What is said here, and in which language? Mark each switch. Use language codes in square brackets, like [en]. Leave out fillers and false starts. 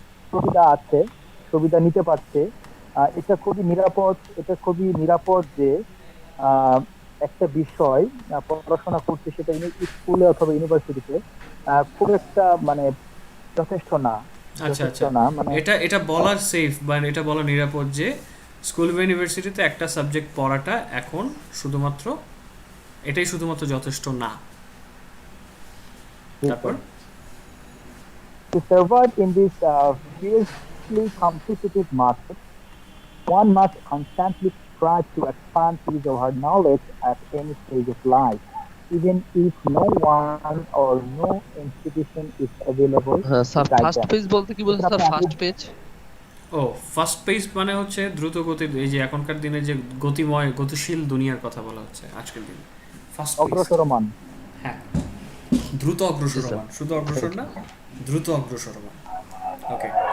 [bn] সুবিধা আছে, সুবিধা নিতে পারছে, এটা খুবই নিরাপদ যে আহ, একটা বিষয় পড়াশোনা করছে, সেটা স্কুলে অথবা ইউনিভার্সিটিতে খুব একটা মানে যথেষ্ট না, আচ্ছা যথেষ্ট আচ্ছা, না মানে এটা এটা বলার সেফ বা এটা বলা নিরাপদ যে স্কুল বা ইউনিভার্সিটিতে একটা সাবজেক্ট পড়াটা এখন শুধুমাত্র, এটাই শুধুমাত্র যথেষ্ট না। তারপর [en] to survive in this fiercely competitive market. One must constantly strive to expand his or her knowledge at any stage of life, even if no one or no institution is available [bn] হ্যাঁ [en] to [bn] sir, [en] guide first them. [bn] Page বলতে কি বলছেন এটা sir? আপনি আগে [en] First page? [bn] ও, fast pace মানে হচ্ছে দ্রুত গতির, এই যে এখনকার দিনে যে গতিময় গতিশীল দুনিয়ার কথা বলা হচ্ছে আজকের দিনে, ফাস্ট পেস। অগ্রসরমান। হ্যাঁ, দ্রুত জি স্যার। অগ্রসরমান, শুধু অগ্রসর না, দ্রুত অগ্রসরমান। ওকে,